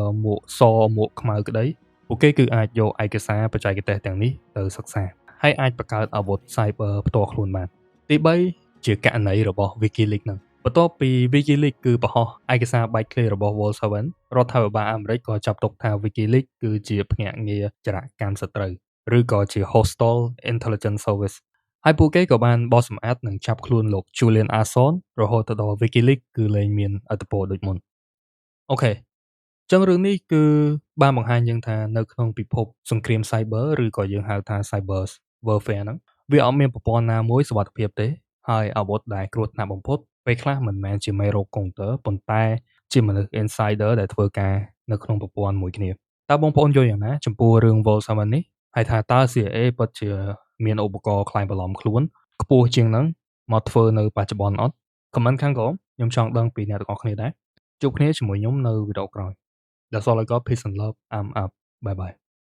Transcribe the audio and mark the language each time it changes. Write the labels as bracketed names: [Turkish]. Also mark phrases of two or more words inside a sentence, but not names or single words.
[Khmer] មួកសមួកខ្មៅក្តីពួកគេគឺអាចយកឯកសារបច្ចេកទេសទាំងនេះទៅសិក្សាហើយអាចបង្កើតអាវុធ cyber ផ្ទាល់ខ្លួនបានទី3ជាករណីរបស់ WikiLeaks ហ្នឹងបន្ទាប់ពី WikiLeaks គឺបង្ហោះឯកសារ បែកធ្លាយរបស់ Vol7 រដ្ឋាភិបាលអាមេរិកក៏ចាប់ទុកថា WikiLeaks គឺជាភ្នាក់ងារចរកម្មសត្រូវឬក៏ជា [English] hostile intelligence service [Khmer] ហើយពួកគេក៏បានបោះសម្អាតនិង ចាប់ខ្លួនលោក Julian Assange រហូតទៅដល់ WikiLeaks គឺលែងមានឥទ្ធិពលដូចមុនអូខេចឹងរឿងនេះគឺបាន បង្ហាញយើងថានៅក្នុងពិភពសង្គ្រាម cyber ឬក៏យើងហៅថា [English] cyber warfare [Khmer] ហ្នឹងវាអត់មានប្រព័ន្ធណាមួយសុវត្ថិភាពទេហើយអាវុធដែលគ្រោះថ្នាក់បំផុតពេលខ្លះមិនមែនជាមេរោគកុងទ័រប៉ុន្តែជាមនុស្ស insider ដែលធ្វើការនៅក្នុងប្រព័ន្ធមួយគ្នាតើបងប្អូនយល់យ៉ាងណាចំពោះរឿង Volsamad នេះ ហើយថាតើ CIA ពិតជាមានឧបករណ៍ក្លែងបន្លំខ្លួនខ្ពស់ជាងហ្នឹងមកធ្វើនៅបច្ចុប្បន្នអត់? ខមមិនខាងក្រោមខ្ញុំចង់ដឹងពីអ្នកទាំងអស់គ្នាដែរជួបគ្នាជាមួយខ្ញុំនៅវីដេអូក្រោយ [English] That's all I got. Peace and love. I'm out. Bye bye.